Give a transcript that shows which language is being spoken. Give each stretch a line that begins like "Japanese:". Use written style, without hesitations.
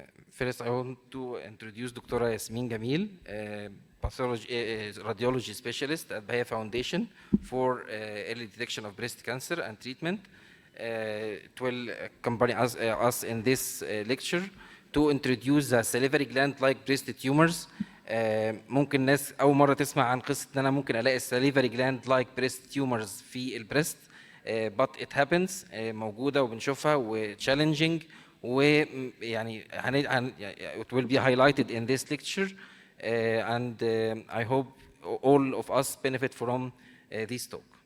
English: First, I want to introduce Dr. Yasmin Jamil, radiology specialist at Bahia Foundation for early detection of breast cancer and treatment. It will accompany us in this lecture to introduce the salivary gland-like breast tumors.
Arabic: ممكن ناس أول مرة تسمع عن قصة إن أنا ممكن ألاقي
English: salivary gland-like breast tumors
Arabic: في البريست,
English: but it happens,
Arabic: موجودة وبنشوفها و challenging. ويعني
English: it will be highlighted in this lecture, and I hope all of us benefit from this talk.